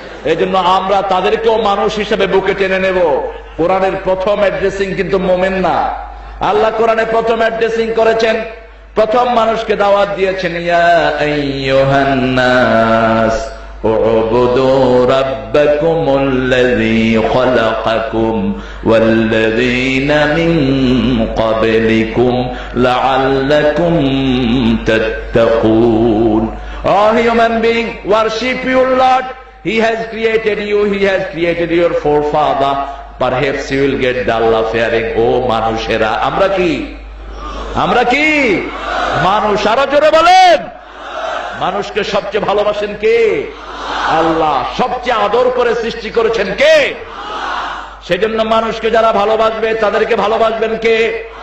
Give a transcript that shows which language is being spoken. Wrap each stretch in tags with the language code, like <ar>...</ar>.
<bn>এই জন্য আমরা তাদেরকেও মানুষ হিসেবে বুকে টেনে নেব। কোরআনের প্রথম অ্যাড্রেসিং কিন্তু মোমেন না। আল্লাহ কোরআনে প্রথম অ্যাড্রেসিং করেছেন, প্রথম মানুষকে দাওয়াত দিয়েছেন,</bn> <ar>ইয়া আইয়ুহান নাস উবুদু الذي خلقكم والذين من قبلكم لعلكم تتقون.</ar> <en>Oh human being, worship your Lord. He has created you, He has created your forefather. Perhaps you will get the Allah fearing.</en> <bn>Oh মানুষেরা, আমরা কি? আমরা কি? মানুষ। আরো জোরে বলেন। মানুষকে সবচেয়ে ভালোবাসেন কে? আল্লাহ। সবচেয়ে আদর করে সৃষ্টি করেছেন কে? সেজন্য মানুষকে যারা ভালোবাসবে তাদেরকে ভালোবাসবেন কে?</bn>